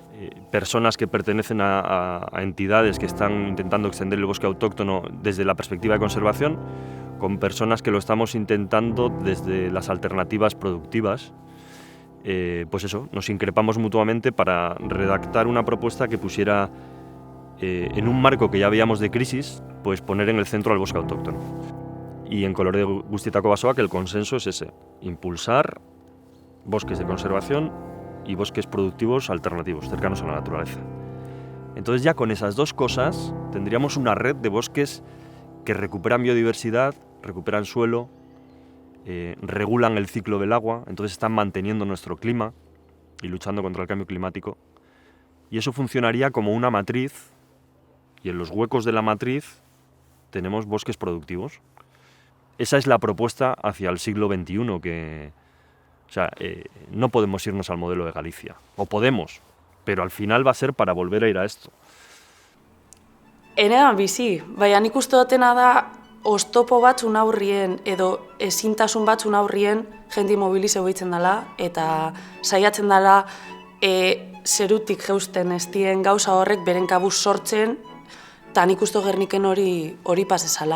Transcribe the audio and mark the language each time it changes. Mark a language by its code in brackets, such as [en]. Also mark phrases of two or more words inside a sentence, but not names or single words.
[es] Personas que pertenecen a entidades que están intentando extender el bosque autóctono desde la perspectiva de conservación, con personas que lo estamos intentando desde las alternativas productivas. Pues eso, nos increpamos mutuamente para redactar una propuesta que pusiera en un marco que ya veíamos de crisis, pues poner en el centro al bosque autóctono. Y en Kolore guztietako basoak el consenso es ese, impulsar bosques de conservación y bosques productivos alternativos, cercanos a la naturaleza. Entonces ya con esas dos cosas tendríamos una red de bosques que recuperan biodiversidad, recuperan suelo, regulan el ciclo del agua, entonces están manteniendo nuestro clima y luchando contra el cambio climático. Y eso funcionaría como una matriz, y en los huecos de la matriz tenemos bosques productivos. Esa es la propuesta hacia el siglo XXI, no podemos irnos al modelo de Galicia, o podemos, pero al final va a ser para volver a ir a esto. [eu] Enean bizi, baina nik uste dutena da oztopo batzun aurrien edo ezintasun batzun aurrien jendi mobilizeu egiten dela eta saiatzen dela zerutik jeusten ez dien gauza horrek beren kabuz sortzen eta nik uste Gerniken hori pasezala.